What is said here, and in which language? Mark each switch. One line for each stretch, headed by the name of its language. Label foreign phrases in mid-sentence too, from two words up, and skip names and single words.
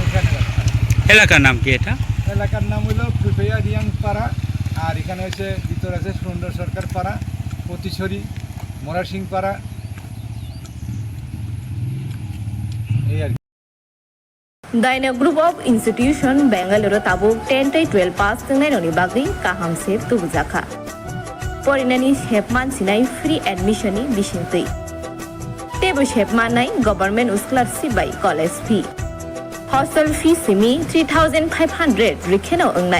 Bangla: এখানে রাস্তা এলাকার নাম কি এটা এলাকার নাম হলো ফুফেয়া রিয়াং পাড়া আর এখানে হচ্ছে ভিতরে আছে সুন্দর সরকার পাড়া পতিছড়ি মোরাসিং পাড়া এই আর
Kok Borok: Daina Group of Institution Bangalore Tabuk 10-12 pass tengainoni bagui kaham sep tubujaka. Porinani shepman sinai
English: free admission
Kok Borok: ni bisintui. Tebo shepman nai
English: government scholarship by college fee. Hostel fee
Kok Borok: simi 3,500 rikheno ongnai.